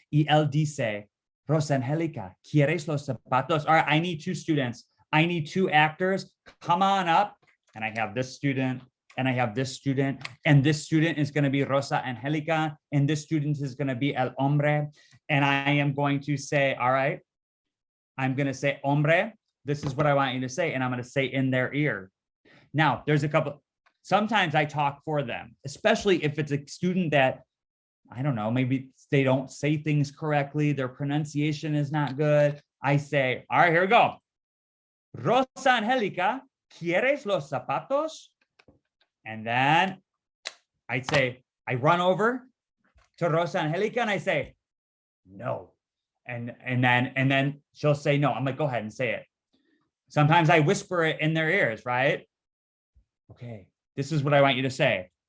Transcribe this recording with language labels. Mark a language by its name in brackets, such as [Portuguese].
[Spanish] Y él dice, Rosa Angelica, ¿quieres los zapatos? [English] All right, I need two students. I need two actors. Come on up. And I have this student, and I have this student, and this student is going to be Rosa Angelica, and this student is going to be El Hombre. And I am going to say, all right, I'm going to say, hombre, this is what I want you to say. And I'm going to say in their ear. Now, there's a couple, sometimes I talk for them, especially if it's a student that, I don't know, maybe they don't say things correctly. Their pronunciation is not good. I say, all right, here we go. [Spanish] Rosa Angelica, ¿quieres los zapatos? [English] And then I'd say, I run over to Rosa Angelica and I say, no. And then she'll say no. I'm like, go ahead and say it. Sometimes I whisper it in their ears, right? Okay, this is what I want you to say.